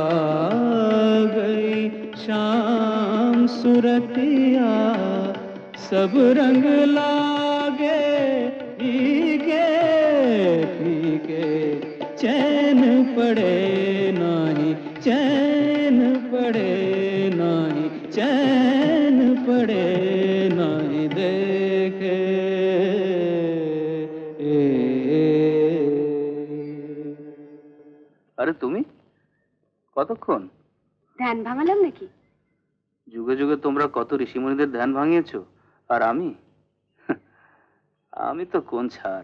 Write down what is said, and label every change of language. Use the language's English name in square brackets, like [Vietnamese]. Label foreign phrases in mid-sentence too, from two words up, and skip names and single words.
[Hindi] गई शाम सूरतिया, सब रंग लागे फीके फीके, चैन पड़े नहीं, चैन पड़े नहीं, चैन पड़े नहीं देखे। [Bangla] আরে তুমি কতক্ষণ? ধ্যান ভাঙালাম নাকি? যুগে যুগে তোমরা কত ঋষিমুনিদের ধ্যান ভাঙিয়েছো, আর আমি তো কোন ছাড়।